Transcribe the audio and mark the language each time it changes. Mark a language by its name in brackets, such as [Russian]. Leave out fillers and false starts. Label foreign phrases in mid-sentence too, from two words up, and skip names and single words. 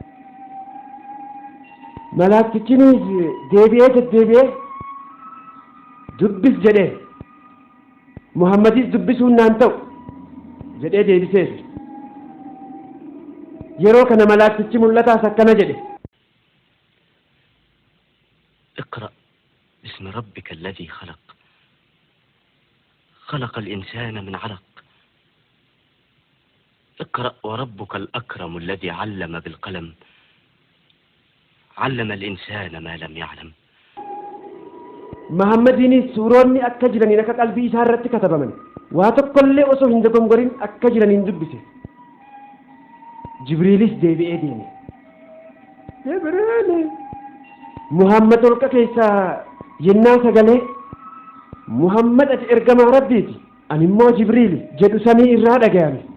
[Oromo] Malaaktichinis deebi'ee deddeebi'ee dubbis jedheen. Muhammadis dubbisuun naan ta'u jedhee deebiseef. Yeroo kana malaaktichi mul'ataas akkana jedhe. [Arabic] اقرأ باسم ربك الذي خلق الإنسان من علق اقرأ وربك الأكرم الذي علم بالقلم علم الإنسان ما لم يعلم. [Oromo] Muhammadiinis suuronni akka jiraniin akka qalbii isaa irratti katabaman waa tokkollee osoo hin dogongorin akka jiraniin dubbise. Jibriilis deebi'ee deeme. Jibriil Muhammad holqa keessaa yennaa sagalee Muhammad ati ergamaa Rabbiiti ani immoo Jibriil jedhu samii irraa dhaga'ame.